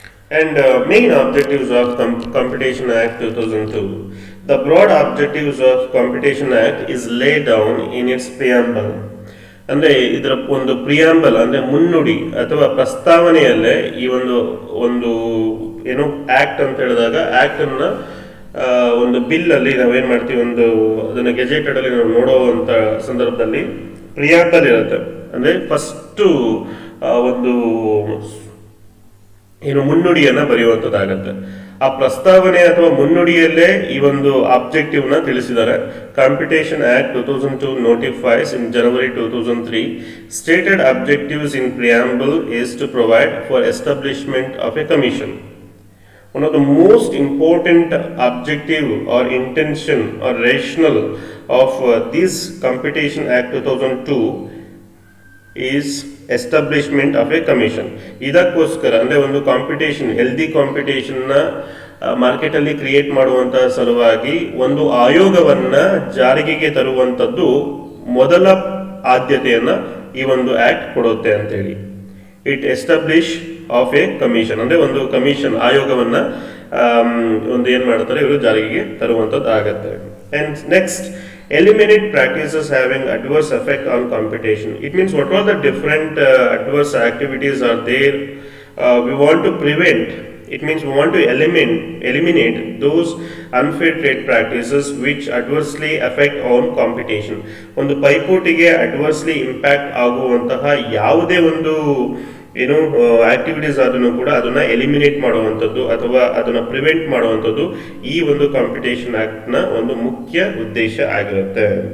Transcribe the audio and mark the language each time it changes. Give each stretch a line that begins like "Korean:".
English: And main objectives of Competition Act 2002. The broad objectives of Competition Act is laid down in its preamble.
Kannada: ಅಂದರೆ ಇದರ ಒಂದು preamble ಅಂದರೆ ಮುನ್ನುಡಿ ಅಥವಾ ಪ್ರಸ್ತಾವನೆಯಲ್ಲೇ ಈ ಒಂದು ಒಂದು ಏನು ಆಕ್ಟ್ ಅಂತ ಹೇಳಿದಾಗ ಆಕ್ಟನ್ನು ಒಂದು ಬಿಲ್ಲಲ್ಲಿ ನಾವೇನು ಮಾಡ್ತೀವಿ, ಒಂದು ಅದನ್ನು ಗೆಜೆಟೆಡಲ್ಲಿ ನಾವು ನೋಡುವಂಥ ಸಂದರ್ಭದಲ್ಲಿ ಪ್ರಿಯಾಂಬಲ್ ಇರುತ್ತೆ. ಅಂದರೆ ಫಸ್ಟು ಒಂದು ಏನು ಮುನ್ನುಡಿಯನ್ನು ಬರೆಯುವಂಥದ್ದಾಗತ್ತೆ. ಆ ಪ್ರಸ್ತಾವನೆ ಅಥವಾ ಮುನ್ನುಡಿಯಲ್ಲೇ ಈ ಒಂದು ಆಬ್ಜೆಕ್ಟಿವ್ನ ತಿಳಿಸಿದ್ದಾರೆ.
English: Competition act 2002 notifies in January 2003 stated objectives in preamble is to provide for establishment of a commission. One of the most important objective or intention or rationale of this Competition Act 2002 is establishment of a commission.
Kannada: ಇದಕ್ಕೋಸ್ಕರ ಅಂದರೆ ಒಂದು competition, healthy ಕಾಂಪಿಟೇಷನ್ನ ಮಾರ್ಕೆಟಲ್ಲಿ create ಮಾಡುವಂತಹ ಸಲುವಾಗಿ ಒಂದು ಆಯೋಗವನ್ನು ಜಾರಿಗೆ ತರುವಂಥದ್ದು ಮೊದಲ ಆದ್ಯತೆಯನ್ನು ಈ ಒಂದು ಆಕ್ಟ್ ಕೊಡುತ್ತೆ ಅಂತೇಳಿ.
English: it establish of a commission
Kannada: ಅಂದರೆ ಒಂದು ಕಮಿಷನ್ ಆಯೋಗವನ್ನು ಒಂದು ಏನು ಮಾಡ್ತಾರೆ ಇವರು ಜಾರಿಗೆ ತರುವಂಥದ್ದು ಆಗತ್ತೆ.
English: And next, eliminate practices having adverse effect on competition. It means what are the different adverse activities are there we want to prevent. It means we want to eliminate those unfair trade practices which adversely affect on competition.
Kannada: ಒಂದು ಪೈಪೋಟಿಗೆ adversely impact ಆಗುವಂತಹ ಯಾವುದೇ ಒಂದು ಏನು activities ಆದ್ರೂ ಕೂಡ ಅದನ್ನ eliminate ಮಾಡುವಂಥದ್ದು ಅಥವಾ ಅದನ್ನ ಪ್ರಿವೆಂಟ್ ಮಾಡುವಂಥದ್ದು ಈ ಒಂದು ಕಾಂಪಿಟೇಷನ್ ಆಕ್ಟ್ ನ ಒಂದು ಮುಖ್ಯ ಉದ್ದೇಶ ಆಗಿರುತ್ತೆ.